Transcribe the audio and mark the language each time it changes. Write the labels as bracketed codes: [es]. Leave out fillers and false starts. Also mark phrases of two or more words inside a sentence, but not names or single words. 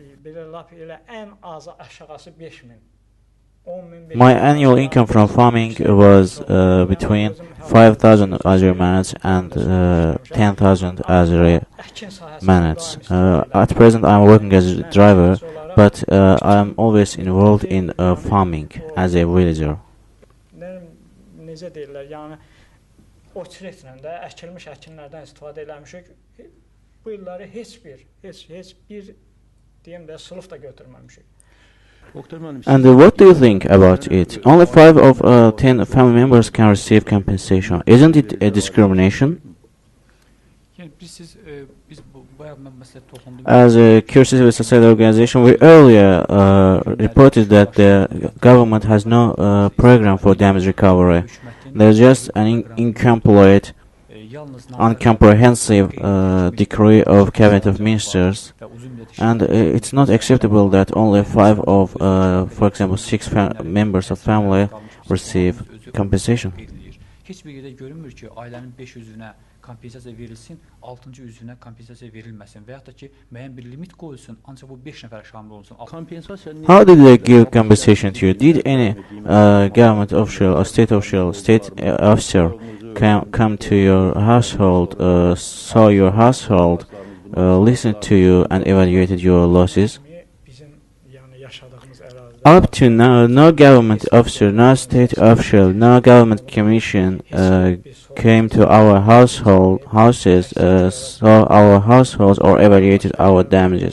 [en] My annual income from farming was between 5,000 Azeri manats and 10,000 Azeri manats. At present I am working as a driver, but I am always involved in farming as a villager. [az] o çiftlə də əkilmiş əkinlərdən istifadə eləmişik. Bu illəri heç bir deyim də sınıf da götürməmişik. [en] And what do you think about it? Only 5 of 10 family members can receive compensation. Isn't it a discrimination? As a Cure Civil Society organization, we earlier reported that the government has no program for damage recovery. There's just an incomplete, uncomprehensive decree of Cabinet of Ministers, and it's not acceptable that only 5 of, for example, 6 members of family receive compensation. [az] Hiçbir yerdə görünmür ki, ailənin 5 üzvünə kompensasiya verilsin, 6-cı üzvünə kompensasiya verilməsin və ya da ki, müəyyən bir limit qoyulsun, ancaq bu 5 nəfərə şamil olunsun. [en] How did they give compensation to you? Did any government official or state official, state officer come to your household, saw your household, listened to you and evaluated your losses? Up to now, no government officer, no state official, no government commission came to our houses, saw our households or evaluated our damages.